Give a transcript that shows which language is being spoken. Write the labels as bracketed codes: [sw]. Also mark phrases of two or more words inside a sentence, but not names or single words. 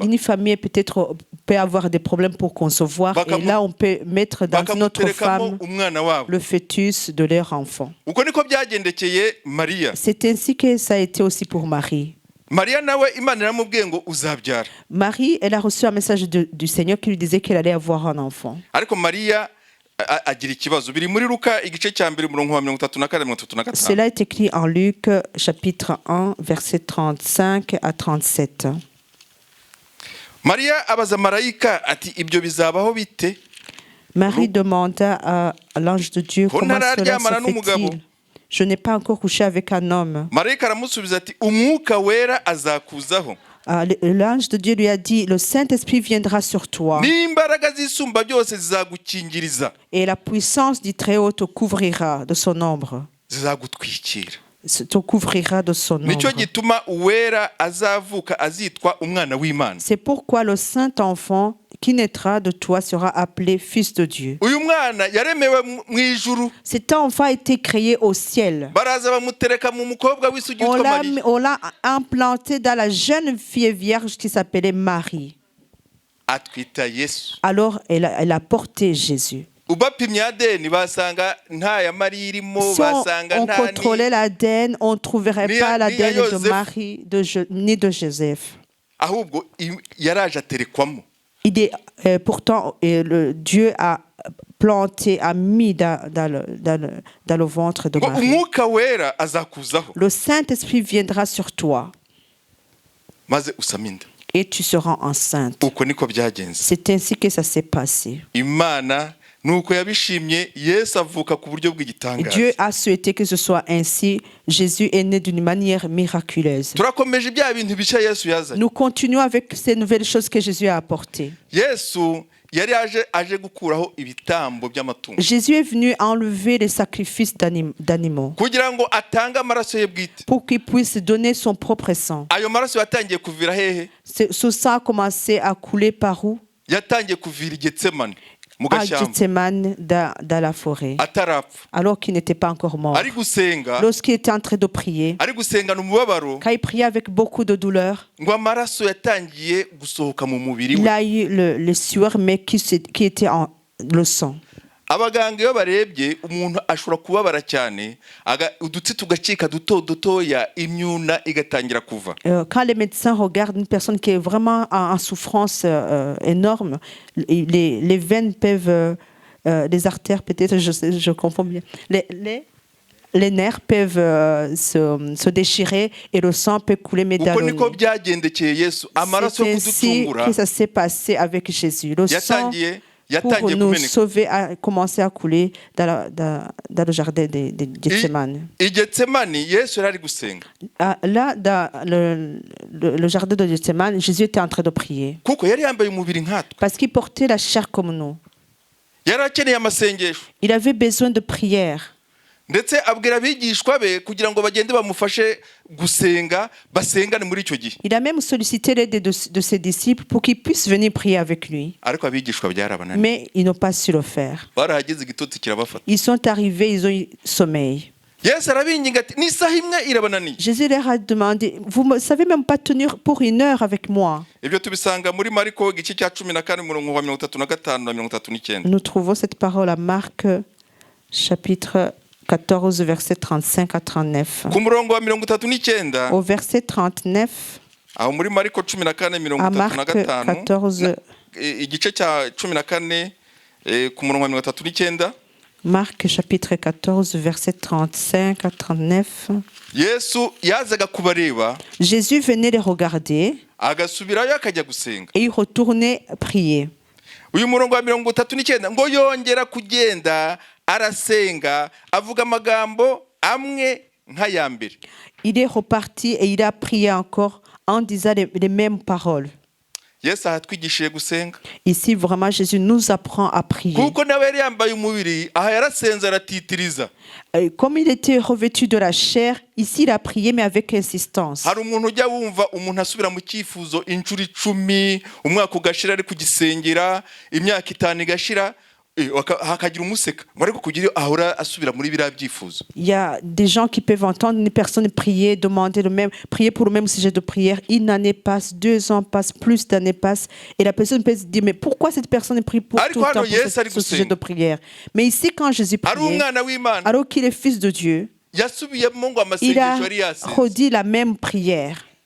[fr] Une famille peut-être peut avoir des problèmes pour concevoir et là on peut mettre dans notre femme le fœtus de leur enfant. [rw] Uko niko byagendekeye Maria. [fr] C'est ainsi que ça a été aussi pour Marie. [rw] Maria nawe Imana iramubwiye ngo uzabyara. [fr] Marie, elle a reçu un message du Seigneur qui lui disait qu'elle allait avoir un enfant. [rw] Ariko Maria agira ikibazo. Biri muri Luka igice cya 1 murongo wa 34-35. [fr] Cela est écrit en Luc chapitre 1 verset 35 à 37. [rw] Maria abaza marayika ati ibyo bizabaho bite? [fr] Marie demanda à l'ange de Dieu comment cela se fait-il? Je n'ai pas encore couché avec un homme. [rw] Marayika aramusubiza ati umwuka wera azakuzaho. [fr] L'ange de Dieu lui a dit, le Saint-Esprit viendra sur toi. [rw] N'imbaraga zisumba byose zizagukingiriza. [fr] Et la puissance du Très-Haut te couvrira de son ombre. [rw] Zizagutwikira. [fr] Te couvrira de son ombre. [rw] Nicyo gituma uwera azavuka azitwa umwana w'Imana. [fr] C'est pourquoi le Saint-Enfant qui naîtra de toi sera appelé Fils de Dieu. [rw] Uyu mwana yaremewe mu ijuru. [fr] Cet enfant a été créé au ciel. [rw] Baraza bamutereka mu mukobwa w'isugi witwa Marie. [fr] On l'a implanté dans la jeune fille vierge qui s'appelait Marie. [rw] Atwita Yesu. [fr] Alors elle a porté Jésus. [rw] Ubapimye ADN basanga nta ya Marie irimo, [fr] Si [rw] basanga [fr] on [rw] nta [fr] contrôlait l'ADN, on ne trouverait pas l'ADN de Joseph. Marie ni de Joseph. [rw] ahubwo yaraje aterekwamo. [fr] Pourtant, Dieu a planté, a mis dans le ventre de Marie. [rw] Umwuka wera azakuzaho. [fr] Le Saint-Esprit viendra sur toi [rw] Maze usaminda. [fr] et tu seras enceinte. [rw] Uko niko byagenze. [fr] C'est ainsi que ça s'est passé. [rw] Imana nuko yabishimye Yesu avuka ku buryo bw'igitangaza. [fr] Dieu a souhaité que ce soit ainsi. Jésus est né d'une manière miraculeuse. [rw] Turakomeje bya bintu bica Yesu yazanye. [fr] Nous continuons avec ces nouvelles choses que Jésus a apportées. [rw] Yesu yari aje gukuraho ibitambo by'amatungo. [fr] Jésus est venu enlever les sacrifices d'animaux [rw] Kugira ngo atange amaraso ye bwite. [fr] pour qu'il puisse donner son propre sang. [rw] Ayo maraso yatangiye kuvira hehe? [fr] Ce sang a commencé à couler par où? [rw] Yatangiye kuvira i Getsemane mu [fr] À [rw] gashyamba. [fr] Gethsemane, dans la forêt, [rw] Atarapfa. [fr] alors qu'il n'était pas encore mort. [rw] Ari gusenga. [fr] Lorsqu'il était en train de prier, [rw] Ari gusengana umubabaro. [fr] quand il priait avec beaucoup de douleur, [rw] Ngo amaraso yatangiye gusohoka mu mubiri [fr] il [rw] we. [fr] a eu le sueur, mais qui était en le sang. [rw] Abaganga iyo barebye umuntu ashobora kubabara cyane, udutsi tugacika dutoya, imyuna igatangira kuva. [fr] Quand les médecins regardent une personne qui est vraiment en souffrance énorme, les veines peuvent, les artères peut-être, je confonds bien, les nerfs peuvent se déchirer et le sang peut couler [rw] Uko niko [fr] médaillon. [rw] byagendekeye Yesu. Amaraso yo [fr] C'est ainsi [rw] kuducungura [fr] que ça s'est passé avec Jésus. Le sang pour nous [rw] kumeneka. [fr] sauver a commencé à couler dans le jardin de Gethsemane. [rw] I Getsemane Yesu yari gusenga. [fr] Là, dans le jardin de Gethsemane, Jésus était en train de prier. [rw] Kuko yari yambaye umubiri nkatwe. [fr] Parce qu'il portait la chair comme nous. [rw] Yari akeneye amasengesho. [fr] Il avait besoin de prière. [rw] Ndetse abwira abigishwa be kugira ngo bagende bamufashe gusenga, basengane muri icyo gihe. [fr] Il a même sollicité l'aide de ses disciples pour qu'ils puissent venir prier avec lui. [rw] Ariko abigishwa byarabananiye. [fr] Mais ils n'ont pas su le faire. [rw] Barahageze igitotsi kirabafata. [fr] Ils sont arrivés, ils ont eu sommeil. [rw] Yesu arabinginga ati n'isaha imwe irabananiye. [fr] Jésus leur a demandé, vous ne savez même pas tenir pour 1 heure avec moi. [rw] Ibyo tubisanga muri Mariko igice cya 14 murongo wa 35 na 39. [fr] Nous trouvons cette parole à Marc chapitre 14 verset 35 à 39. [rw] Ku murongo wa 39. [fr] Au verset 39, [rw] Aho muri Mariko 14 [fr] à Marc 14, [rw] igice cya 14 ku murongo wa 39. [fr] Marc chapitre 14 verset 35 à 39. [rw] Yesu yazaga kubareba. [fr] Jésus venait les regarder [rw] Agasubirayo akajya gusenga. [fr] et il retournait prier. [rw] uyu murongo wa 39 ngo yongera kugenda arasenga avuga amagambo amwe nk'aya mbere. [fr] Il est reparti et il a prié encore en disant les mêmes paroles. [rw] Yesu ahatwigishije gusenga. [fr] Ici, vraiment, Jésus nous apprend à prier. [rw] Kuko nawe yari yambaye umubiri, aha yarasenze aratitiriza. [fr] Comme il était revêtu de la chair, ici il a prié mais avec insistance. [rw] Hari umuntu ujya wumva umuntu asubira mu cyifuzo inshuro 10, umwaka ugashira ari kugisengera, imyaka 5 igashira, hakagira umuseka. Ariko kugira ahora asubira muri bira byifuzo. [fr] Il y a des gens qui peuvent entendre une personne prier, demander le même, prier pour le même sujet de prière. Une année passe, 2 ans passent, plus d'années passent, et la personne peut se dire mais pourquoi cette personne prie pour tout le temps pour ce sujet de prière? Mais ici quand Jésus priait, alors qu'il est fils de Dieu, il a redit la même prière.